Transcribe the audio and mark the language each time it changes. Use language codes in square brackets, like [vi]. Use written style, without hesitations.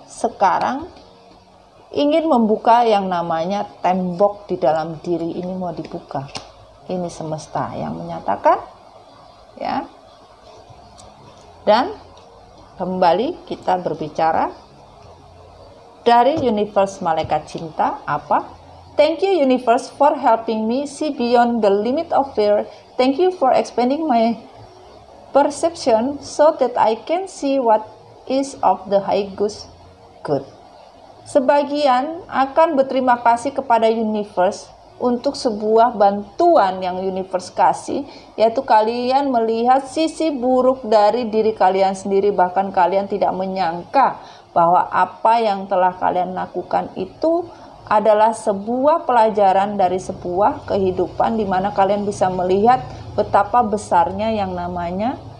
[id] Sekarang ingin membuka yang namanya tembok di dalam diri ini mau dibuka. Ini semesta yang menyatakan, ya. Dan kembali kita berbicara dari universe malaikat cinta apa? [en] Thank you universe for helping me see beyond the limit of fear. Thank you for expanding my perception so that I can see what is of the highest good. [id] Sebagian akan berterima kasih kepada universe untuk sebuah bantuan yang universe kasih, yaitu kalian melihat sisi buruk dari diri kalian sendiri, bahkan kalian tidak menyangka bahwa apa yang telah kalian lakukan itu adalah sebuah pelajaran dari sebuah kehidupan di mana kalian bisa melihat betapa besarnya yang namanya